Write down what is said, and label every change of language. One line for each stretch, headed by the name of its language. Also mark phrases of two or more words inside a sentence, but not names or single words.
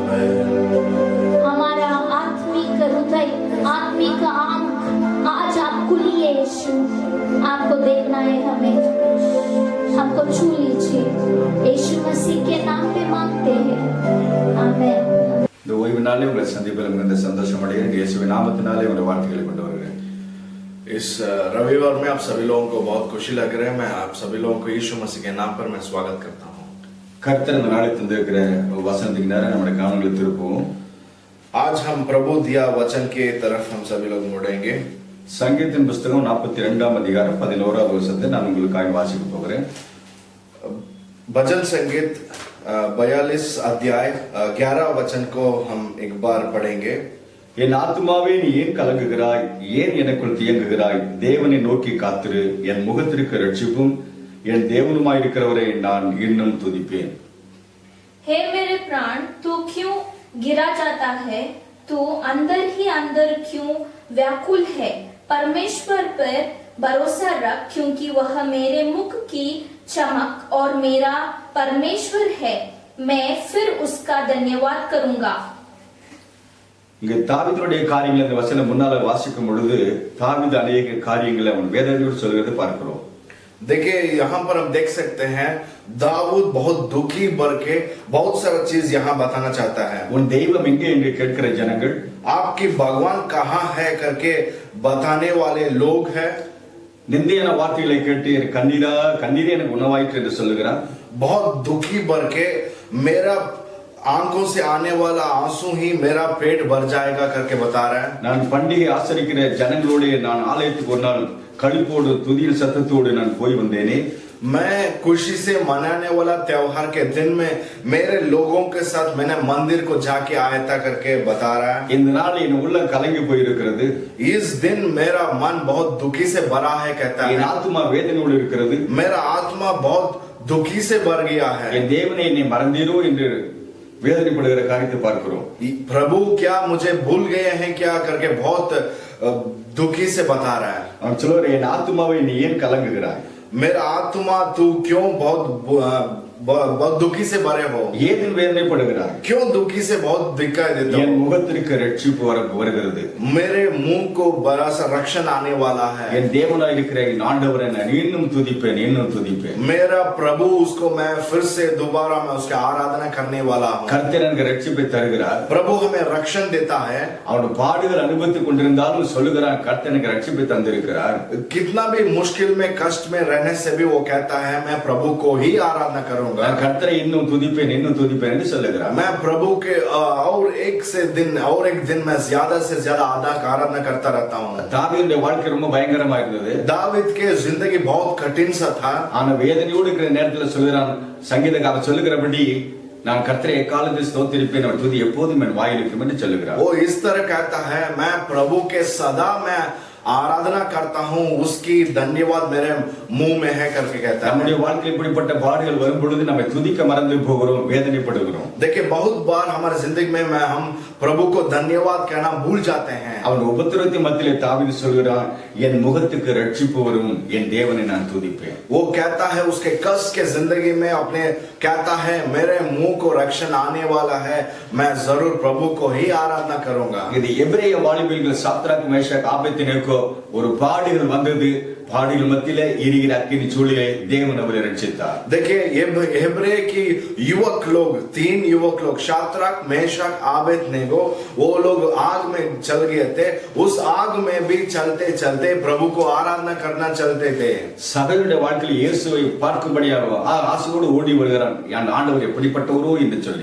Hindi: हमारा आत्मिक हृदय आत्मिक आंख आज आप खुलिए यीशु आपको देखना है हमें हमको छू लीजिए यीशु मसीह के नाम पे मांगते हैं आमीन
Tamil: இந்த ஓய்வு நாளே உங்களை சந்திப்பில் மிகுந்த சந்தோஷம் அடைகிறேன் இயேசுவின் நாமத்தினாலே உங்களை வார்த்தைகளை கொண்டு வருகிறேன்
Hindi: इस रविवार में आप सभी लोगों को बहुत खुशी लग रहा है मैं आप सभी लोगों को यीशु मसीह के नाम पर मैं स्वागत करता हूँ
Tamil: கர்த்தர் இந்த நாளை தந்திருக்கிற வசனத்துக்கு நேரம் நம்முடைய கவனங்களை திருப்புவோம்
Hindi: आज हम प्रभु दिया वचन के तरफ हम सभी लोग मुड़ेंगे
Tamil: சங்கீதத்தின் புஸ்தகம் 42ஆம் அதிகாரம் 11வது வசனத்தை நான் உங்களுக்காக வாசிக்க போகிறேன்
Hindi: भजन संगीत 42 अध्याय 11 वचन को हम एक बार पढ़ेंगे
Tamil: என் ஆத்துமாவே நீ ஏன் கலங்குகிறாய் ஏன் எனக்குள் தியங்குகிறாய் தேவனை நோக்கி காத்திரு என் முகத்திற்கு ரட்சிப்பும் என் தேவனுமாயிருக்கிறவரை நான் இன்னும் துதிப்பேன்
Hindi: हे मेरे प्राण तू क्यों गिरा जाता है तू अंदर ही अंदर क्यों व्याकुल है परमेश्वर पर भरोसा रख क्योंकि वह मेरे मुख की चमक और मेरा परमेश्वर है मैं फिर उसका धन्यवाद करूंगा
Tamil: இங்க தாவீதுடைய காரியங்களை இந்த வசனம் முன்னால வாசிக்கும் பொழுது தாவீது அநேக காரியங்களை அவன் வேதனையோடு சொல்கிறது பார்க்கிறோம்
Hindi: देखिए यहाँ पर हम देख सकते हैं दाऊद बहुत दुखी भर के बहुत सारा चीज यहाँ बताना चाहता है
Tamil: உன் தெய்வம் எங்கே என்று கேட்கிற ஜனங்கள்
Hindi: आपकी भगवान कहाँ है करके बताने वाले लोग हैं
Tamil: நிந்தையான வார்த்தைகளை கேட்டு எனக்கு கண்ணீரே எனக்கு உணவாயிற்று என்று சொல்லுகிறான்
Hindi: बहुत दुखी भर के मेरा आंखों से आने वाला आंसू ही मेरा पेट भर जाएगा करके बता रहा है
Tamil: நான் பண்டிகை ஆசரிக்கிற ஜனங்களோடு நான் ஆலயத்துக்கு ஒரு நாள் களிப்போடு துதியில் சத்தத்தோடு நான் போய் வந்தேனே
Hindi: मैं खुशी से मनाने वाला त्योहार के दिन में मेरे लोगों के साथ मैंने मंदिर को जाके आया था करके बता रहा है
Tamil: இந்த நாள் என் உள்ளம் கலங்கி போயிருக்கிறது
Hindi: इस दिन मेरा मन बहुत दुखी से भरा है कहता
Tamil: என்
Hindi: है
Tamil: ஆத்துமா வேதனையோடு இருக்கிறது
Hindi: मेरा आत्मा बहुत दुखी से भर गया है
Tamil: என் தேவனை என்னை மறந்தீரோ என்று வேதனைப்படுகிற காரியத்தை பார்க்கிறோம்
Hindi: प्रभु क्या मुझे भूल गए हैं क्या करके बहुत दुखी से बता रहा है
Tamil: அவன் சொல்லுவார் என் ஆத்துமாவை நீ ஏன் கலங்குகிறாய்
Hindi: मेरा आत्मा तू क्यों बहुत दुखी से भरे हो
Tamil: ஏன் வேதனைப்படுகிறாய்
Hindi: क्यों दुखी से बहुत दिखाई देता
Tamil: என்
Hindi: हो
Tamil: முகத்திற்கு ரட்சிப்பு வருகிறது
Hindi: मेरे मुंह को बड़ा सा रक्षण आने वाला है
Tamil: என் தேவனாய் இருக்கிற என் ஆண்டவரை நான் இன்னும் துதிப்பேன்
Hindi: मेरा प्रभु उसको मैं फिर से दोबारा मैं उसकी आराधना करने वाला हूँ
Tamil: கர்த்தர் எனக்கு ரட்சிப்பை தருகிறார்
Hindi: प्रभु हमें रक्षण देता है
Tamil: அவன் பாடுகள் அனுபவித்துக் கொண்டிருந்தாலும் சொல்லுகிறான் கர்த்தர் எனக்கு ரட்சிப்பை தந்திருக்கிறார்
Hindi: कितना भी मुश्किल में कष्ट में रहने से भी वो कहता है मैं प्रभु को ही आराधना करूंगा करूंगा,
Tamil: நான் கர்த்தரை இன்னும் துதிப்பேன் என்று சொல்லுகிறார்.
Hindi: मैं प्रभु के और एक दिन मैं ज्यादा से ज्यादा आराधना करता रहता हूँ।
Tamil: தாவீதுடைய வாழ்க்கை ரொம்ப பயங்கரமா இருந்தது.
Hindi: दाविद के जिंदगी बहुत कठिन सा था।
Tamil: ஆனா வேதனையோடு இருக்கிற நேரத்தில் சொல்லுகிறான், சங்கீதக்காரன் சொல்லுகிறபடி நான் கர்த்தரை எக்காலத்தில் ஸ்தோத்திரிப்பேன், அவர் துதி எப்போதும் என் வாயில் இருக்கும் என்று சொல்லுகிறார்.
Hindi: वो इस तरह कहता है, मैं प्रभु के सदा मैं आराधना करता हूँ, उसकी धन्यवाद मेरे मुंह में है करके कहता है।
Tamil: நம்முடைய வாழ்க்கையில் இப்படிப்பட்ட பாடுகள் வரும் பொழுது நம்ம துதிக்க மறந்து போகிறோம், வேதனைப்படுகிறோம்.
Hindi: देखिए बहुत बार हमारे जिंदगी में हम प्रभु को धन्यवाद कहना भूल जाते हैं।
Tamil: அவன் உபத்திரவத்தின் மத்தியிலே தாவீது சொல்கிறான், என் முகத்துக்கு ரட்சிப்பு வரும், என் தேவனை நான் துதிப்பேன்.
Hindi: वो कहता है उसके कष्ट के जिंदगी में अपने कहता है मेरे मुंह को रक्षण आने वाला है, मैं जरूर प्रभु को ही आराधना करूंगा।
Tamil: இது எபிரேய வாலிபர்கள் சாத்ராக் மேஷாக் ஆபேத்நேகோ ஒரு பாடுகள் வந்தது, பாடுகள் மத்தியிலே எரிகிற அக்கினி சூளையிலே தேவன் அவரை ரட்சித்தார்.
Hindi: देखिए हेब्रे की युवक लोग, 3 युवक लोग शाद्राक मेशक आबेदनेगो, वो लोग आग में चल गए थे। उस आग में भी चलते चलते प्रभु को आराधना करना चलते थे।
Tamil: சகலுடைய வாழ்க்கையில் இயேசுவை பார்க்கும்படியாக ஆசையோடு ஓடி வருகிறான், என் ஆண்டவர் எப்படிப்பட்டவரோ என்று சொல்லி.